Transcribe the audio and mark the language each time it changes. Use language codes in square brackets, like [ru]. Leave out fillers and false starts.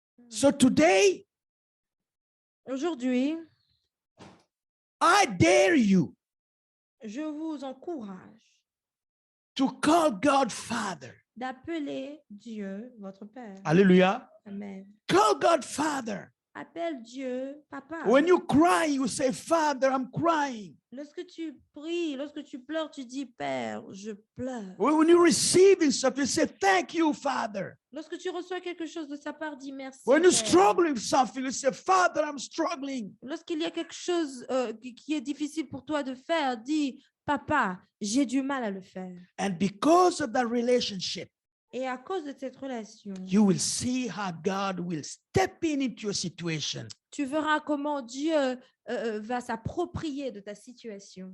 [en] So today, [fr] Aujourd'hui, [en] I dare you [fr] je vous encourage [en] to call God Father. [fr] d'appeler Dieu votre Père. Hallelujah. Amen. [en] Call God Father. [fr] Appelle Dieu Papa. [en] When you cry, you say, Father, I'm crying. [fr] Lorsque tu pries, lorsque tu pleures, tu dis Père, je pleure. [en] When you receive something, you say, thank you, Father. [fr] Lorsque tu reçois quelque chose de sa part, dis merci. [en] When you [fr] Père. [en] struggle with something, you say, Father, I'm struggling. [fr] Lorsqu'il y a quelque chose qui est difficile pour toi de faire, dis Papa, j'ai du mal à le faire. [en] And because of that relationship, [fr] Et à cause de cette relation, [en] you will see how God will step in into your situation. [fr] tu verras comment Dieu va s'approprier de ta situation.